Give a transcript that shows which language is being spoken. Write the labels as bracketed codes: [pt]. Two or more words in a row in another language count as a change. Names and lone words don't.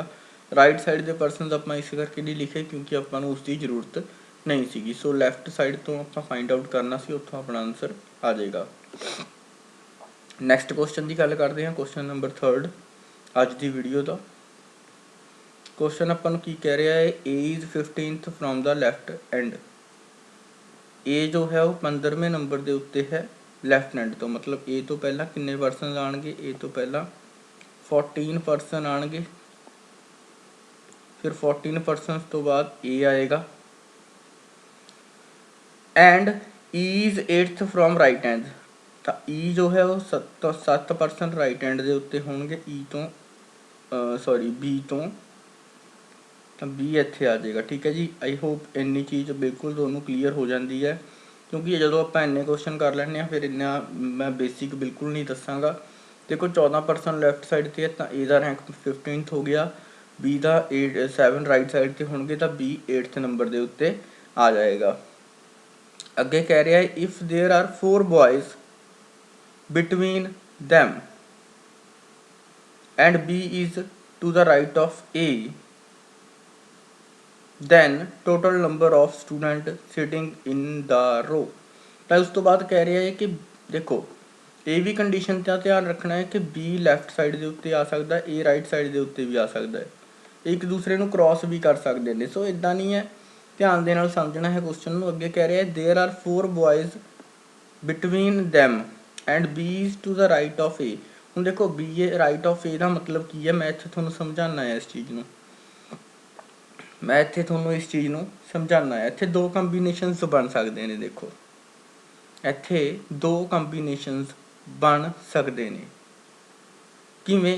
[en] right side [pa] ਦੇ ਪਰਸਨਸ ਆਪਾਂ ਇਸ ਕਰਕੇ ਨਹੀਂ ਲਿਖੇ ਕਿਉਂਕਿ ਆਪਾਂ ਨੂੰ ਉਸ ਦੀ ਜ਼ਰੂਰਤ ਨਹੀਂ ਸੀਗੀ। ਸੋ [en] left side [pa] ਤੋਂ ਆਪਾਂ [en] find out [pa] ਕਰਨਾ ਸੀ, ਉੱਥੋਂ ਆਪਣਾ ਆਨਸਰ ਆ ਜਾਏਗਾ। [en] next question [pa] ਦੀ ਗੱਲ ਕਰਦੇ ਹਾਂ, [en] question number 3 [pa] ਅੱਜ ਦੀ ਵੀਡੀਓ ਦਾ। ਕੁਐਸਚਨ ਆਪਾਂ ਨੂੰ ਕੀ ਕਹਿ ਰਿਹਾ ਹੈ, [en] A is 15th from the left end। [pa] A ਜੋ ਹੈ ਉਹ 15ਵੇਂ ਨੰਬਰ ਦੇ ਉੱਤੇ ਹੈ [en] left hand [pa] ਤੋਂ, ਮਤਲਬ A ਤੋਂ ਪਹਿਲਾਂ ਕਿੰਨੇ ਪਰਸਨ ਆਣਗੇ, A ਤੋਂ ਪਹਿਲਾਂ 14 ਪਰਸਨ ਆਣਗੇ, ਫਿਰ 14 ਪਰਸਨ ਤੋਂ ਬਾਅਦ A ਆਏਗਾ। [en] ਐਂਡ E is 8th from right hand, [pa] ਤਾਂ E ਜੋ ਹੈ ਉਹ 7 ਪਰਸਨ [en] right hand [pa] ਦੇ ਉੱਤੇ ਹੋਣਗੇ E ਤੋਂ, B ਤੋਂ, ਤਾਂ B ਇੱਥੇ ਆ ਜਾਏਗਾ, ਠੀਕ ਹੈ ਜੀ। [en] I hope [pa] ਇੰਨੀ ਚੀਜ਼ ਬਿਲਕੁਲ ਤੁਹਾਨੂੰ ਕਲੀਅਰ ਹੋ ਜਾਂਦੀ ਹੈ, ਕਿਉਂਕਿ ਜਦੋਂ ਆਪਾਂ ਇੰਨੇ ਕੁਐਸਚਨ ਕਰ ਲੈਂਦੇ ਹਾਂ ਫਿਰ ਇੰਨਾ ਮੈਂ ਬੇਸਿਕ ਬਿਲਕੁਲ ਨਹੀਂ ਦੱਸਾਂਗਾ। ਦੇਖੋ 14 ਪਰਸਨ [en] left side [pa] 'ਤੇ ਹੈ ਤਾਂ A ਦਾ ਰੈਂਕ 15th ਹੋ ਗਿਆ, B ਦਾ 7 [en] right side [pa] 'ਤੇ ਹੋਣਗੇ ਤਾਂ B 8th ਨੰਬਰ ਦੇ ਉੱਤੇ ਆ ਜਾਏਗਾ। ਅੱਗੇ ਕਹਿ ਰਿਹਾ ਹੈ [en] if there are 4 boys between them and B is to the right of A, then total number of student sitting in the row। [pa] ਤਾਂ ਉਸ ਤੋਂ ਬਾਅਦ ਕਹਿ ਰਿਹਾ ਹੈ ਕਿ ਦੇਖੋ ਇਹ ਵੀ ਕੰਡੀਸ਼ਨ ਦਾ ਧਿਆਨ ਰੱਖਣਾ ਹੈ ਕਿ B [en] left side [pa] ਦੇ ਉੱਤੇ ਆ ਸਕਦਾ, A [en] right side [pa] ਦੇ ਉੱਤੇ ਵੀ ਆ ਸਕਦਾ ਹੈ, ਇੱਕ ਦੂਸਰੇ ਨੂੰ ਕ੍ਰੋਸ ਵੀ ਕਰ ਸਕਦੇ ਨੇ। ਸੋ ਇੱਦਾਂ ਨਹੀਂ ਹੈ, ਧਿਆਨ ਦੇ ਨਾਲ ਸਮਝਣਾ ਹੈ ਕੁਐਸਚਨ ਨੂੰ। ਅੱਗੇ ਕਹਿ ਰਿਹਾ ਹੈ [en] there are 4 boys between them and B is to the right of A। [pa] ਹੁਣ ਦੇਖੋ [en] B right of A [pa] ਦਾ ਮਤਲਬ ਕੀ ਹੈ, ਮੈਂ ਇੱਥੇ ਤੁਹਾਨੂੰ ਸਮਝਾਉਣਾ ਹੈ ਇਸ ਚੀਜ਼ ਨੂੰ, ਸਮਝਾਉਣਾ ਹੈ। ਇੱਥੇ 2 ਕੰਬੀਨੇਸ਼ਨਸ ਬਣ ਸਕਦੇ ਨੇ, ਦੇਖੋ ਇੱਥੇ 2 ਕੰਬੀਨੇਸ਼ਨਸ ਬਣ ਸਕਦੇ ਨੇ। ਕਿਵੇਂ?